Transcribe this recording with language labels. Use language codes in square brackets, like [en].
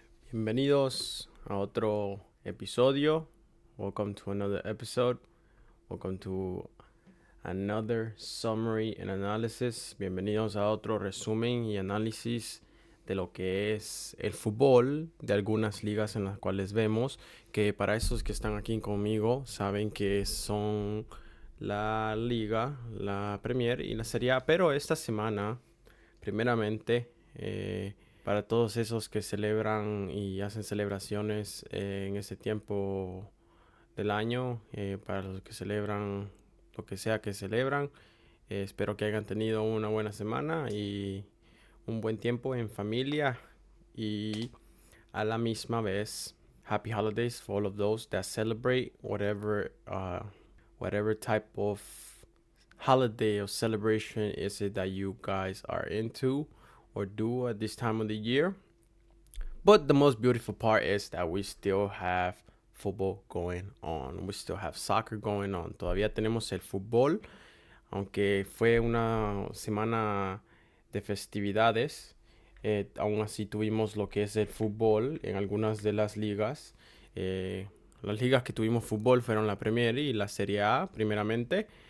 [es] Bienvenidos a otro episodio. [en] Welcome to another episode. Welcome to another summary and analysis. [es] Bienvenidos a otro resumen y análisis de lo que es el fútbol, de algunas ligas en las cuales vemos, que para esos que están aquí conmigo saben que son la Liga, la Premier y la Serie A, pero esta semana, primeramente, para todos esos que celebran y hacen celebraciones en este tiempo del año, para los que celebran lo que sea que celebran, espero que hayan tenido una buena semana y un buen tiempo en familia, y a la misma vez [en] happy holidays for all of those that celebrate whatever type of holiday or celebration is it that you guys are into or do at this time of the year. But the most beautiful part is that we still have football going on. We still have soccer going on. [es] Todavía tenemos el fútbol, aunque fue una semana de festividades. Aún así tuvimos lo que es el fútbol en algunas de las ligas. Las ligas que tuvimos fútbol fueron la Premier y la Serie A, primeramente.